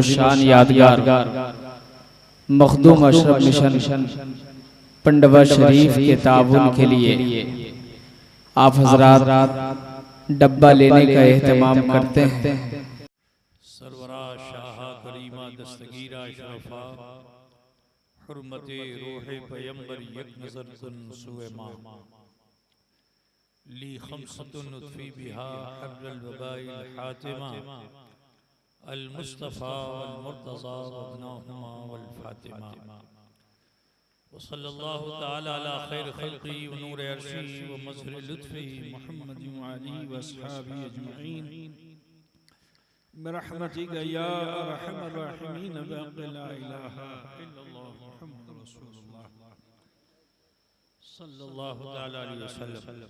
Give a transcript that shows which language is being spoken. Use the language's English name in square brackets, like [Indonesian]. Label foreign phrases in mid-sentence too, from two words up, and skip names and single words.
[Hindi] शान यादगार मखदूम अशरफ मिशन पंडवा शरीफ के ताबुन के लिए आप हजरात डब्बा लेने का एहतमाम करते हैं। [Persian] سرورا شاه کریما دستگیرا شرفا حرمت روح پیغمبر یک نظر کن سوی ما, ली [Arabic] خمسة أطفي بها حر الوباء الحاطمة, المصطفى والمرتضى وابناهما والفاطمة، وصلى الله تعالى على خير خلقه ونور عرشه ومظهر لطفه محمد وآله وأصحابه أجمعين برحمتك يا أرحم الراحمين بحق لا إله إلا الله محمد رسول الله صلى الله تعالى عليه وسلم.